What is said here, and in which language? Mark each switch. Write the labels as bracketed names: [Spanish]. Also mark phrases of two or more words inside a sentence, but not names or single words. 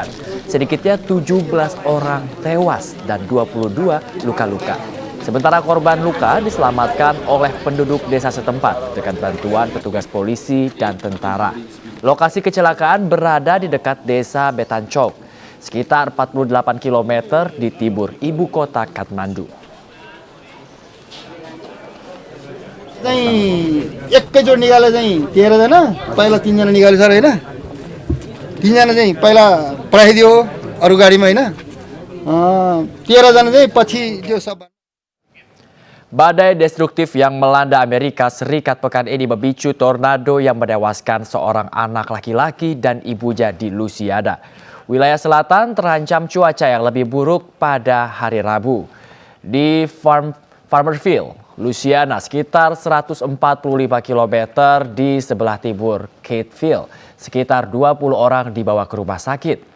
[Indonesian] Sedikitnya 17 orang tewas dan 22 luka-luka. Sementara korban luka diselamatkan oleh penduduk desa setempat dengan bantuan petugas polisi dan tentara. Lokasi kecelakaan berada di dekat desa Betancok, sekitar 48 km di timur ibu kota Kathmandu. [Nepali] एकैचोटि निकाले चाहिँ 13 जना, पहिला 3 जना निकाले सर हैन, 3 जना चाहिँ पहिला पठाइदियो अरु गाडीमा हैन, 13 जना चाहिँ पछि त्यो सब. [Indonesian] Badai destruktif yang melanda Amerika Serikat pekan ini memicu tornado yang menewaskan seorang anak laki-laki dan ibunya di Louisiana. Wilayah selatan terancam cuaca yang lebih buruk pada hari Rabu. Di Farmersville, Louisiana, sekitar 145 km di sebelah timur Cateville, sekitar 20 orang dibawa ke rumah sakit.